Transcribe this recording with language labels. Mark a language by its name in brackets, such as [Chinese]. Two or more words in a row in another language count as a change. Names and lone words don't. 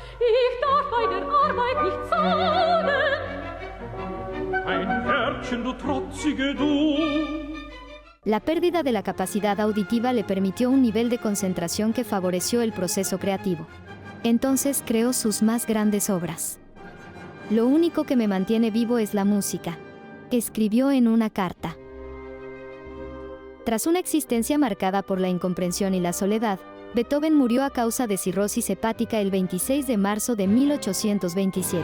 [German] Ich darf bei der Arbeit nicht zagen. Ein Pferdchen, du trotzige du. [Spanish] La pérdida de la capacidad auditiva le permitió un nivel de concentración que favoreció el proceso creativo. Entonces creó sus más grandes obras. Lo único que me mantiene vivo es la música, escribió en una carta. Tras una existencia marcada por la incomprensión y la soledad, Beethoven murió a causa de cirrosis hepática el 26 de marzo de 1827.